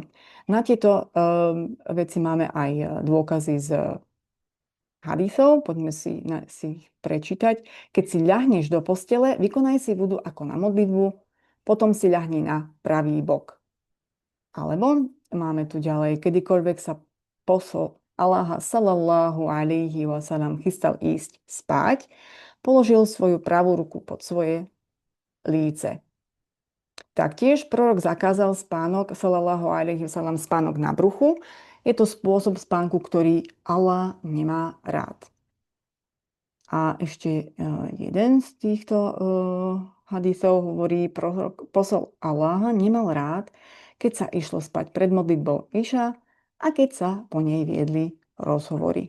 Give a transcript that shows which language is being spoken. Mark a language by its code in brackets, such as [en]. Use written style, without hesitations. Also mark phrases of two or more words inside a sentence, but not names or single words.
[sk] Na tieto veci máme aj dôkazy z hadísov, poďme si ich prečítať. Keď si ľahneš do postele, vykonaj si vudu ako na modlitbu, potom si ľahni na pravý bok. Alebo máme tu ďalej, kedykoľvek sa Aláha [ar] صلى الله عليه وسلم [sk] chystal ísť spať, položil svoju pravú ruku pod svoje líce. Taktiež prorok zakázal spánok, [ar] صلى الله عليه وسلم, [sk] spánok na bruchu. Je to spôsob spánku, ktorý Allah nemá rád. A ešte jeden z týchto hadithov hovorí, prorok posol Allaha nemal rád, keď sa išlo spať pred modlitbou Iša a keď sa po nej viedli rozhovory.